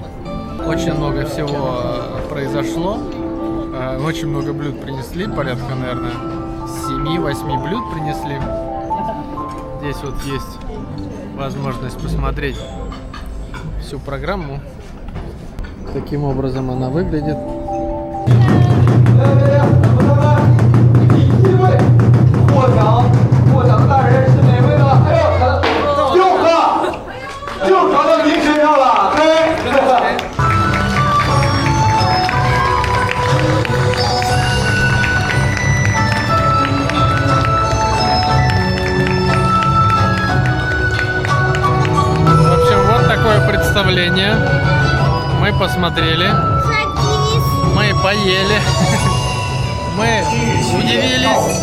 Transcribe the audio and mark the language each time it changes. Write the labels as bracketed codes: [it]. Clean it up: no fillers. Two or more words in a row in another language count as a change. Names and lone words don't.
[ru] Очень много всего произошло. Очень много блюд принесли, порядка, наверное, 7-8 блюд принесли. Здесь вот есть возможность посмотреть всю программу. Таким образом она выглядит. [zh] 获奖的大人是哪位呢？哎呦，6个，到您身上了，对。 [ru] В общем, вот такое представление. Мы посмотрели, мы поели, мы удивились.